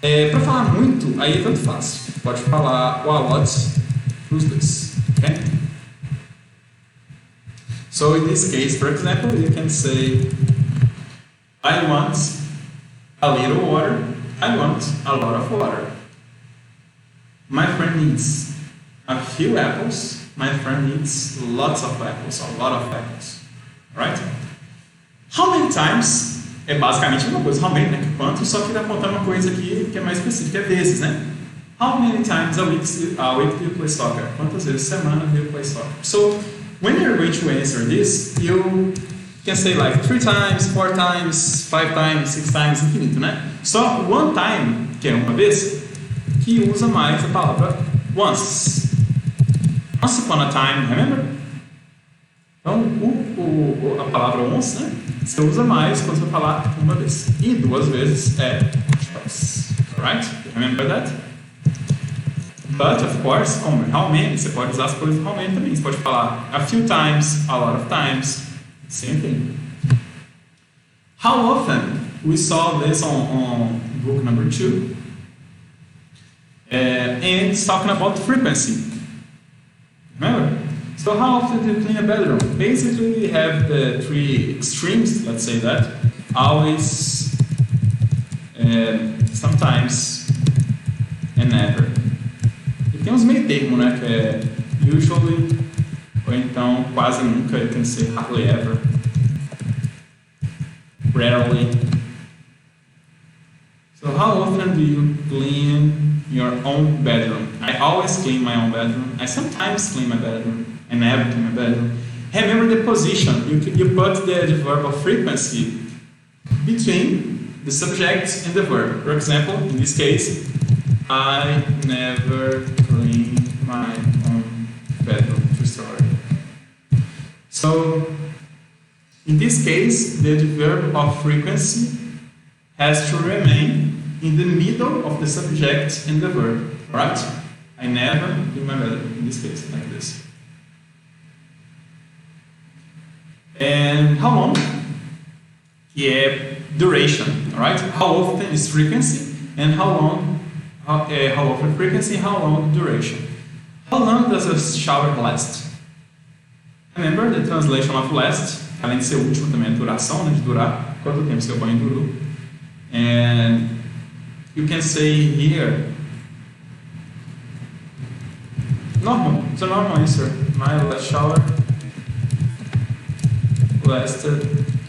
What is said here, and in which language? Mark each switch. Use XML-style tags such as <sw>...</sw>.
<pt>Para falar muito, aí é tanto faz. Pode falar o</pt> <en>a lot</en> <pt>para os dois. Okay?</pt> <en>So in this case, for example, you can say, I want a little water, I want a lot of water. My friend needs a few apples, my friend needs lots of apples, a lot of apples. Right? How many times</en> <pt>é basicamente uma coisa, how many, né? Quanto, só que está contando uma coisa aqui que é mais específica, é vezes, né?</pt> <en>How many times a week do you play soccer?</en> <pt>Quantas vezes por semana</pt> <en>do you play soccer? So, when you're going to answer this, you can say like 3 times, 4 times, 5 times, 6 times,</en> <pt>infinito, né? Só</pt> <en>one time,</en> <pt>que é uma vez, que usa mais a palavra once.</pt> <en>Once upon a time, remember?</en> <pt>Então, a palavra once, né? Você usa mais quando você falar uma vez. E 2 vezes é twice.</pt> <en>Alright? Remember that? But, of course,</en> <pt>como how many, você pode usar as coisas how many também. Você pode falar</pt> <en>a few times, a lot of times. Same thing. How often? We saw this on book number 2. And it's talking about frequency. Remember? So how often do you clean a bedroom? Basically, we have the 3 extremes, let's say that. Always, sometimes, and never.</en> <pt>E tem uns meio termo, né? Que é usually, ou então quase nunca,</pt> <en>you can say hardly ever. Rarely. So how often do you clean your own bedroom? I always clean my own bedroom. I sometimes clean my bedroom. I never clean my bedroom. Remember the position. You put the verb of frequency between the subject and the verb. For example, in this case, I never clean my own bedroom. True story. So, in this case, the verb of frequency has to remain in the middle of the subject and the verb, right? I never clean my bedroom, in this case, like this. And how long? Yeah, duration, right? How often is frequency, and how often frequency, how long duration. How long does a shower last? Remember the translation of last,</en> <pt>além de ser último também é duração, né, de durar, quanto tempo seu banho durou.</pt> <en>And you can say here, normal, it's a normal answer. My last shower lasted.</en>